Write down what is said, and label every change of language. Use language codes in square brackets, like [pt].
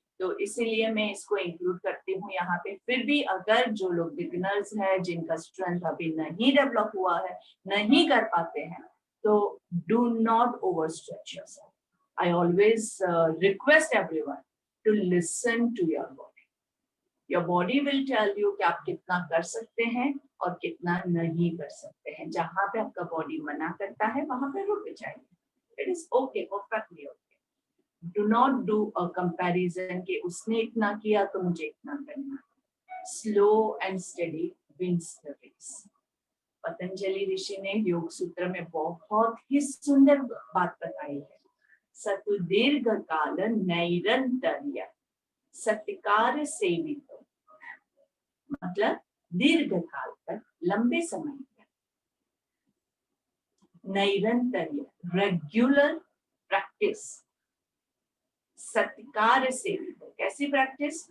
[hi] तो इसीलिए मैं इसको इंक्लूड करती हूँ यहाँ पे. फिर भी अगर जो लोग बिगिनर्स हैं, जिनका स्ट्रेंथ अभी नहीं डेवलप हुआ है, नहीं कर पाते हैं, तो [en] Do not over stretch yourself. I always request everyone to listen to your body. Your body will tell you [hi] कि आप कितना कर सकते हैं और कितना नहीं कर सकते हैं. जहां पे आपका बॉडी मना करता है वहां पे रुक जाइए. [en] It is okay, perfectly okay. Do not do a comparison [hi] कि उसने इतना किया तो मुझे इतना करना. [en] Slow and steady wins the race. [hi] Patanjali ऋषि ने योग सूत्र में बहुत ही सुंदर बात बताई है. [sa] सतु दीर्घ काल नैरंतर्य सत्कार सेवित, [hi] मतलब दीर्घ काल तक, लंबे समय तक, नैरंतर्य रेगुलर प्रैक्टिस, सत्कार सेवित. कैसी प्रैक्टिस?